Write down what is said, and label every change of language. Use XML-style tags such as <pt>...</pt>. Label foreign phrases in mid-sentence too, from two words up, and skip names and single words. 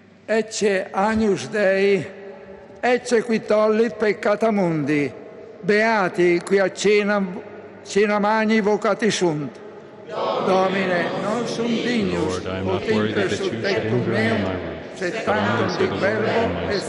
<la>ecce Agnus Dei, ecce qui tollit peccata mundi, beati qui a cena magni vocati sunt. Domine, non sum dignus,</la> <en>Lord, I am not worthy that you should enter under my roof,</en> <la>sed</la> <en>but only</en> <la>tantum</la> <en>say</en> <la>dic</la> <en>the word,</en> <la>verbo</la> <en>and my</en> <la>et</la> <en>soul</en>